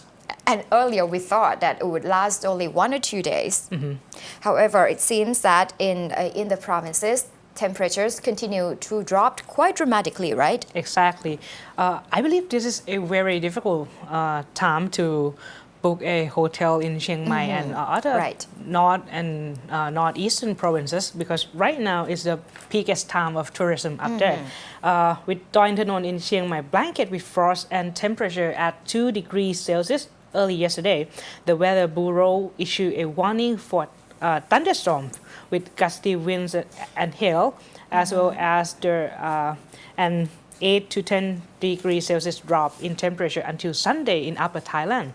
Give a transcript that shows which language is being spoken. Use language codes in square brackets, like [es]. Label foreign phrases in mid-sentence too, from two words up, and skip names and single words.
[en] And earlier we thought that it would last only 1 or 2 days. However, it seems that in the provinces, temperatures continue to drop quite dramatically, right? Exactly. I believe this is a very difficult time to book a hotel in Chiang Mai and other Right. north and northeastern provinces because right now is the peakest time of tourism up there. With Doi Inthanon in Chiang Mai blanket with frost and temperature at 2 degrees Celsius early yesterday, the Weather Bureau issued a warning for thunderstorms with gusty winds and hail, as well as an 8 to 10 degrees Celsius drop in temperature until Sunday in Upper Thailand.